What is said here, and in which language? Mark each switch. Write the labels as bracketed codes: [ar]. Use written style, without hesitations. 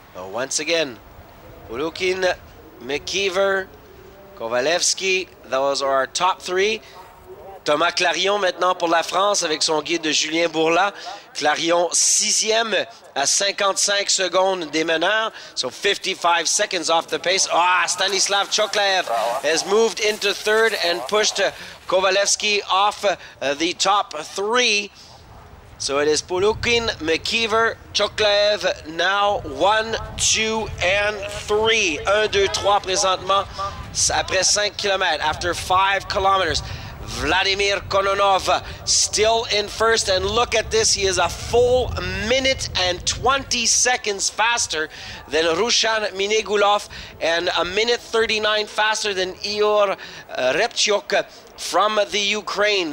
[en] Once again, Ulukin, McKeever, Kovalevski, those are our top three. [fr] Thomas Clarion maintenant pour la France avec son guide de Julien Bourla. Clarion 6e à 55 secondes des meneurs, [en] so 55 seconds off the pace. Stanislav Choklev has moved into third and pushed Kovalevski off the top three. So it is Polukin, McKeever, Choklev, now 1, 2, and 3. [fr] 1, 2, 3 présentement, après 5 km, [en] after 5 kilometers. Vladimir Kononov still in first, and look at this, he is a full minute and 20 seconds faster than Rushan Minegulov and a minute 39 faster than Ihor Reptyok from the Ukraine.